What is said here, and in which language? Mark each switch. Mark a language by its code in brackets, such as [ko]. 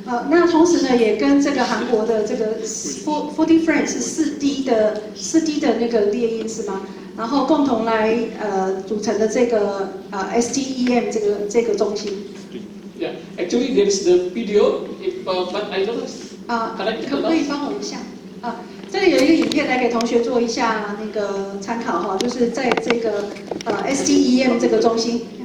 [zh] 那同时呢，也跟这个韩国的这个 4D frame 是4D 的那个列印是吗？然后共同来组成的这个STEM 这个中心。 [en] Yeah, actually there is the video, but I don't know. [zh] 可不可以帮我一下？这里有一个影片来给同学做一下那个参考哈，就是在这个STEM 这个中心。